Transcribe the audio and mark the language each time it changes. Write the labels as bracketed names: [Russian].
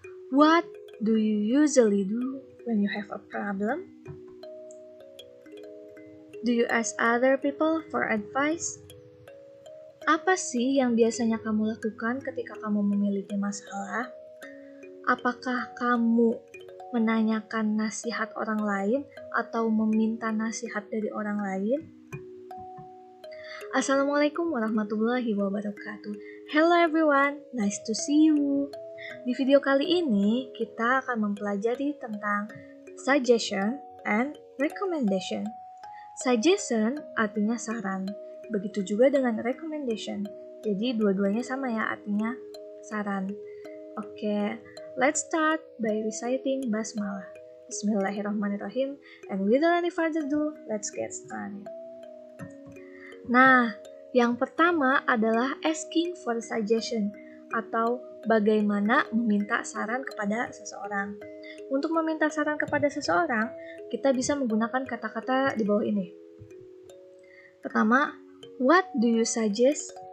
[English] What do you usually do when you have a problem? Do you ask other people for advice? [Indonesian] Apa sih yang biasanya kamu lakukan ketika kamu memiliki masalah? Apakah kamu menanyakan nasihat orang lain atau meminta nasihat dari orang lain? [Arabic] Assalamualaikum warahmatullahi wabarakatuh. [English] Hello everyone, nice to see you. [Indonesian] Di video kali ini kita akan mempelajari tentang suggestion and recommendation. Suggestion artinya saran, begitu juga dengan recommendation. Jadi dua-duanya sama ya, artinya saran. Oke, [English] let's start by reciting basmalah. [Arabic] Bismillahirrahmanirrahim. [English] And without any further ado, let's get started. [Indonesian] Nah, yang pertama adalah asking for suggestion atau bagaimana meminta saran kepada seseorang. Untuk meminta saran kepada seseorang, kita bisa menggunakan kata-kata di bawah ini. Pertama, [English] what do you suggest?